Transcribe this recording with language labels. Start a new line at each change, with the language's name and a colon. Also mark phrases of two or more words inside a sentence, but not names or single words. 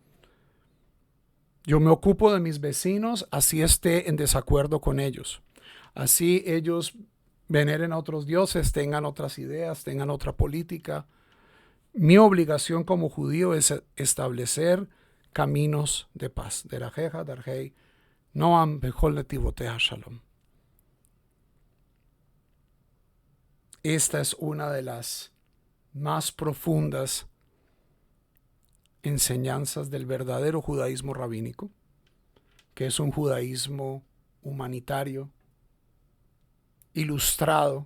Spanish: Yo me ocupo de mis vecinos, así esté en desacuerdo con ellos. Así ellos veneren a otros dioses, tengan otras ideas, tengan otra política. Mi obligación como judío es establecer caminos de paz.
Hebrew: דרכיה, דרכי, נועם וכל נתיבותיה שלום.
Spanish: Esta es una de las más profundas enseñanzas del verdadero judaísmo rabínico, que es un judaísmo humanitario, ilustrado,